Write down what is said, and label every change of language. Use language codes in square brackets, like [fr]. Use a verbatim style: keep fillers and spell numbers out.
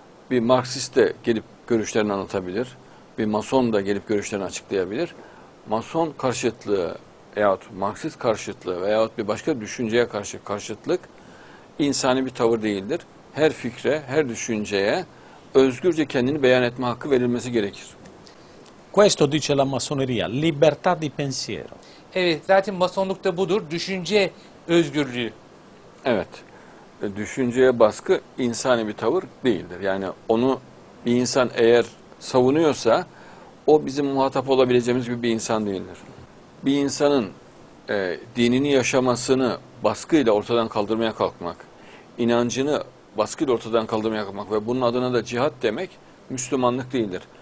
[tr] Bir Marksist de gelip görüşlerini anlatabilir. Bir Mason da gelip görüşlerini açıklayabilir. Mason karşıtlığı veyahut Marksist karşıtlığı veyahut bir başka düşünceye karşı karşıtlık insani bir tavır değildir. Her fikre, her düşünceye özgürce kendini beyan etme hakkı verilmesi gerekir. [it] Questo dice la massoneria, libertà di pensiero. [tr] Evet, zaten masonluk da budur. Düşünce özgürlüğü. Evet, e, düşünceye baskı insani bir tavır değildir. Yani onu bir insan eğer savunuyorsa o bizim muhatap olabileceğimiz gibi bir insan değildir. Bir insanın e, dinini yaşamasını baskıyla ortadan kaldırmaya kalkmak, inancını baskıyla ortadan kaldırmaya kalkmak ve bunun adına da cihat demek Müslümanlık değildir.